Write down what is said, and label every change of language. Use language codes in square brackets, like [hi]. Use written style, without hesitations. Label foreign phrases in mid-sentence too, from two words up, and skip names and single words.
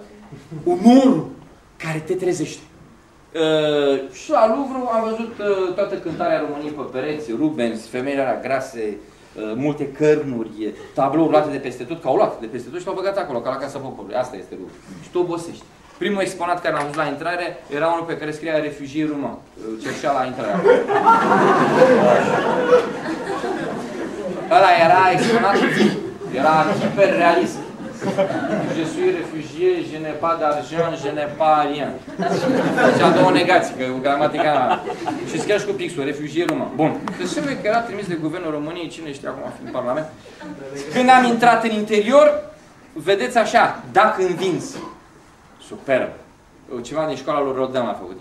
[ro] Umorul care te trezește. Și la Louvre am văzut toată cântarea României pe pereți, Rubens, femeile alea grase, multe cărnuri, tablouri luate de peste tot, că au luat de peste tot și l-au băgat acolo, ca la Casa Poporului. Asta este Louvre. Și tu obosești. Primul exponat care l-am văzut la intrare era unul pe care scria refugiei român. Cerșea la intrare. Ăla era exponat, era super realist. [fr] Je suis réfugié, je n'ai pas d'argent, je n'ai pas rien. [ro] Deci a două negații, că gramatica... Și scria și cu pixul, refugiei român. Bun. Deci trebuie că era trimis de Guvernul României, cine știe acum fi în Parlament. Când am intrat în interior, vedeți așa, dacă învinți. Superb. Ceva din școala lui Rodin l-a făcut.